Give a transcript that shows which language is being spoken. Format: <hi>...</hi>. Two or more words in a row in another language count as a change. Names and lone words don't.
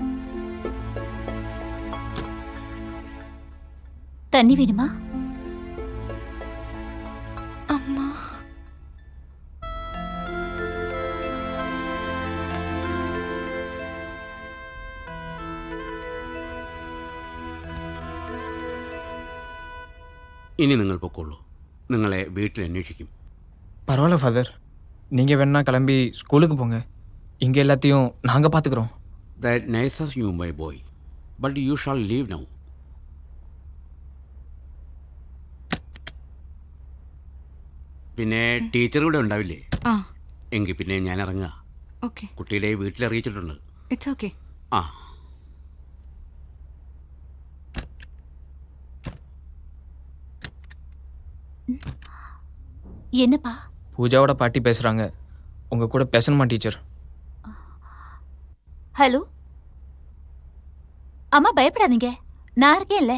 <ta>தண்ணி வேணுமா? அம்மா</ta> <ml>ഇനി നിങ്ങൾ പൊക്കോളൂ. നിങ്ങളെ വീട്ടിൽ അന്വേഷിക്കും.</ml> <ta>பரவாயில்ல ஃபாதர், நீங்கள் வேணா கிளம்பி ஸ்கூலுக்கு போங்க. இங்கே எல்லாத்தையும் நாங்கள் பார்த்துக்குறோம்.</ta> <en>That nice of you, my boy. But you shall leave now.</en> <ml>പിന്നെ ടീച്ചർ ഇവിടെ ഉണ്ടാവില്ലേ? ആ എങ്കിൽ പിന്നെ ഞാൻ ഇറങ്ങുക. ഓക്കെ കുട്ടിയുടെ വീട്ടിൽ അറിയിച്ചിട്ടുണ്ട്.</ml> <en>it's okay. ആ</en> <ta>என்னப்பா? பூஜாவோட பாட்டி பேசுகிறாங்க. உங்கள் கூட பேசணுமா டீச்சர்? ஹலோ அம்மா, பயப்படாதீங்க, நான் இருக்கேன்ல.</ta>